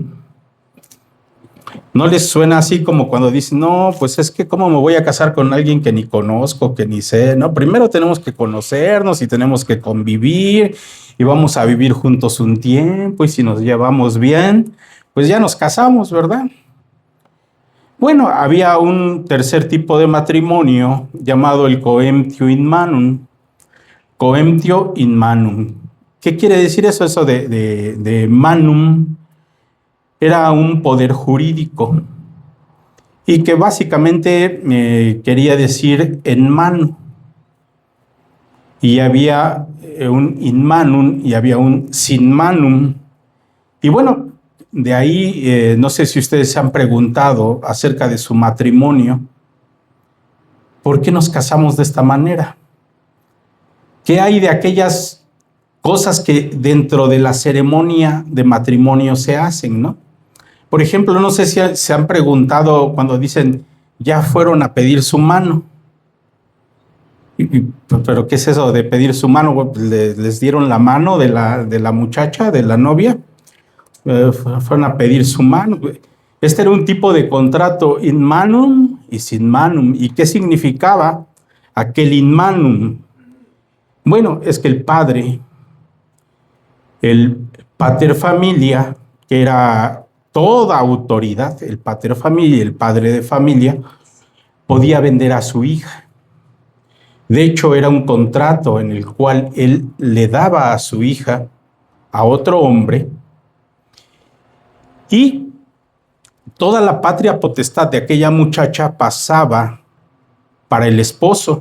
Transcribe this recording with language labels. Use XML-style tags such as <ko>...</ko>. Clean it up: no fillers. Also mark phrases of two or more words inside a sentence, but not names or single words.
<es>¿No les suena así como cuando dicen, no, pues es que cómo me voy a casar con alguien que ni conozco, que ni sé? No, primero tenemos que conocernos y tenemos que convivir y vamos a vivir juntos un tiempo, y si nos llevamos bien, pues ya nos casamos, ¿verdad? Bueno, había un tercer tipo de matrimonio llamado el</es> <la>coemptio in manum. Coemptio in manum.</la> <es>¿Qué quiere decir eso? Eso de manum era un poder jurídico y que básicamente quería decir en mano. Y había un</es> <la>in manum</la> <es>y había un sin manum. Y bueno, de ahí no sé si ustedes se han preguntado acerca de su matrimonio. ¿Por qué nos casamos de esta manera? ¿Qué hay de aquellas cosas que dentro de la ceremonia de matrimonio se hacen, no? Por ejemplo, no sé si se han preguntado cuando dicen, ya fueron a pedir su mano. ¿Pero qué es eso de pedir su mano? ¿Les dieron la mano de la muchacha, de la novia? Fueron a pedir su mano. Este era un tipo de contrato</es> <la>in manum</la> <es>y sin manum. ¿Y qué significaba aquel</es> <la>in manum?</la> <es>Bueno, es que el padre, el</es> <la>pater familia,</la> <es>que era toda autoridad, el</es> <la>pater familia,</la> <es>el padre de familia, podía vender a su hija. De hecho, era un contrato en el cual él le daba a su hija a otro hombre y toda la patria potestad de aquella muchacha pasaba para el esposo.</es>